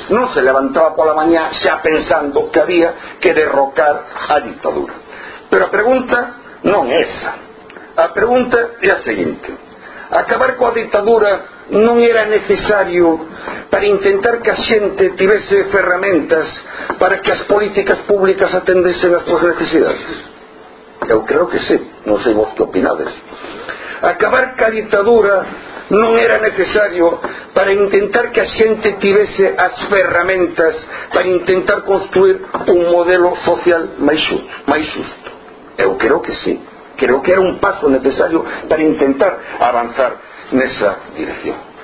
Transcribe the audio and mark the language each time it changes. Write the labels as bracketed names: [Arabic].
[Spanish] No se levantaba por la mañana ya pensando que había que derrocar a dictadura. [Galician] Pero a pregunta non é esa. A pregunta é a seguinte: acabar coa dictadura non era necesario para intentar que a xente tivese ferramentas para que as políticas públicas atendesen as súas necesidades? Eu creo que sí, non sei vos que opinades. Acabar coa dictadura non era necesario para intentar que a xente tivese as ferramentas para intentar construir un modelo social máis xusto? Eu creo que sí, creo que era un paso necesario para intentar avanzar nesa dirección.